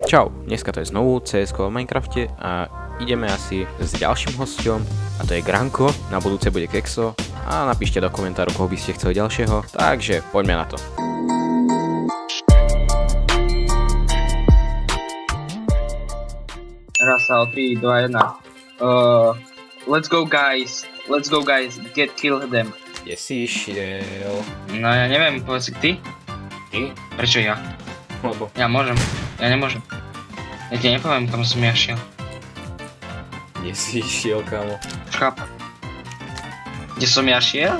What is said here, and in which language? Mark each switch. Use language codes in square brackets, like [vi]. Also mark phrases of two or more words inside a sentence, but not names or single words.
[sk] Čau, dneska to je znovu CS:GO v Minecrafte a ideme asi s ďalším hosťom a to je Granko, na budúce bude Kexo a napíšte do komentáru, koho by ste chceli ďalšieho, takže poďme na to. Hrá sa o 3, 2, 1. [en] Let's go guys, kill them. [sk] Kde si išiel? No ja neviem, povedz si ty? Ty? Prečo ja? Lebo Ja môžem, ja nemôžem. Ja ti nepoviem, kam som ja šiel. kde si išiel, kámo? Chápem. Kde som ja šiel?